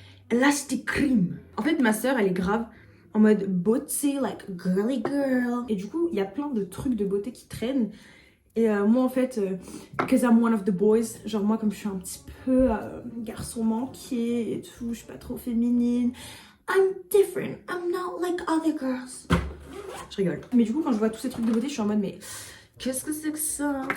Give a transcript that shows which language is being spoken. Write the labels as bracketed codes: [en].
[fr] Elastic Cream. En fait, ma soeur, elle est grave en mode [en] beauty, like girly girl. [fr] Et du coup, il y a plein de trucs de beauté qui traînent. Et moi en fait, [en] cause I'm one of the boys, [fr] genre moi comme je suis un petit peu garçon manqué et tout, je suis pas trop féminine. [en] I'm different, I'm not like other girls. [fr] Je rigole. Mais du coup quand je vois tous ces trucs de beauté, je suis en mode mais qu'est-ce que c'est que ça?